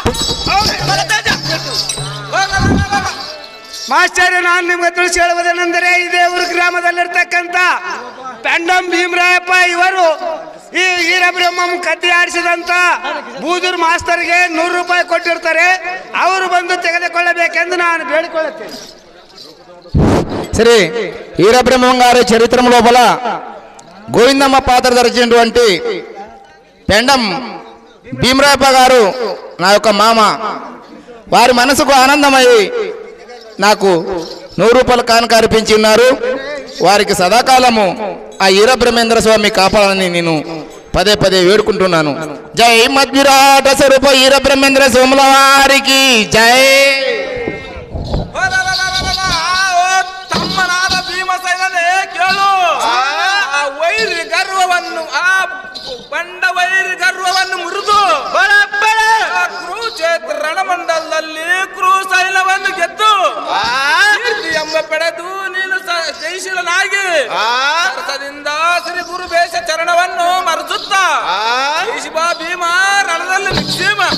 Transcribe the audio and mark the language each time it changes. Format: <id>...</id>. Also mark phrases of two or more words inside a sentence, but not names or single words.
<kn>ಮಾಸ್ಟರ್, ನಾನು ನಿಮ್ಗೆ ತಿಳಿಸಿ ಹೇಳುವುದೇನೆಂದರೆ ಇದೇ ಊರು ಗ್ರಾಮದಲ್ಲಿರ್ತಕ್ಕಂಥ ಪೆಂಡಂ ಭೀಮರಾಯಪ್ಪ ಇವರು ಈ ವೀರಬ್ರಹ್ಮಂ ಕತ್ತಿ ಆಡಿಸಿದಂತ ಬೂದೂರು ಮಾಸ್ತರ್ಗೆ 100 ರೂಪಾಯಿ ಕೊಟ್ಟಿರ್ತಾರೆ. ಅವರು ಬಂದು ತೆಗೆದುಕೊಳ್ಳಬೇಕೆಂದು ನಾನು ಬೇಡಿಕೊಳ್ಳುತ್ತೇನೆ.</kn> <te>శ్రీ వీరబ్రహ్మం గారి చరిత్ర లోపల గోవిందమ్మ పాత్ర ధరించినటువంటి పెండం భీమరాయప్ప గారు నా యొక్క మామ. వారి మనసుకు ఆనందమై నాకు 100 రూపాయల కానుక అర్పించి ఉన్నారు. వారికి సదాకాలము ఆ వీరబ్రహ్మేంద్ర స్వామి కాపాడాలని నేను పదే పదే వేడుకుంటున్నాను. జై మద్విరాట స్వరూప వీరబ్రహ్మేంద్ర స్వాముల వారికి జై.</te> <kn>ತಮ್ಮನಾದ ಭೀಮಸೇನನೇ ಕೇಳು, ಆ ವೈರಿ ಗರ್ವವನ್ನು ಆ ಬಂಡ ವೈರಿ ಗರ್ವವನ್ನು ಮುರಿದು ಕುರುಕ್ಷೇತ್ರ ರಣಮಂಡಲದಲ್ಲಿ ಕುರುಸೈನ್ಯವನ್ನು ಗೆದ್ದು ಎಂಬ ಪಡೆದು ನೀನು ಜಯಶೀಲನಾಗಿ ಹರ್ಷದಿಂದ ಶ್ರೀ ಗುರು ಬೇಷ ಚರಣವನ್ನು ಮರೆಸುತ್ತ ಭೀಮ ರಣದಲ್ಲಿ ನಿಕ್ಷೇಮ.</kn>